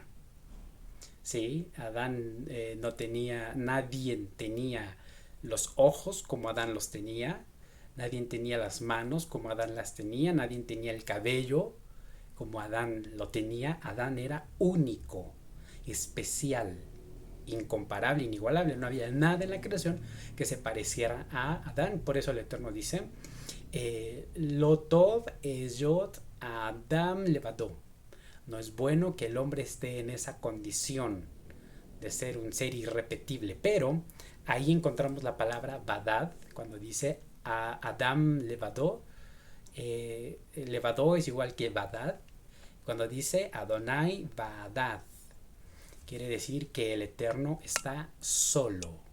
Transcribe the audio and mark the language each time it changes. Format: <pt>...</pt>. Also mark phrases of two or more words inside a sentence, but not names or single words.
<es>Sí, Adán no tenía, nadie tenía los ojos como Adán los tenía, nadie tenía las manos como Adán las tenía, nadie tenía el cabello como Adán lo tenía. Adán era único, especial, incomparable, inigualable. No había nada en la creación que se pareciera a Adán.</es> <he>Por eso el Eterno dice, לא טוב היות אדם לבדו.</he> <es>No es bueno que el hombre esté en esa condición de ser un ser irrepetible. Pero ahí encontramos la palabra badad, cuando dice a</es> <he>אדם לבדו.</he> <es>Levadó es igual que badad. Cuando dice</es> <he>אדני בדד,</he> <es>quiere decir que el Eterno está solo.</es>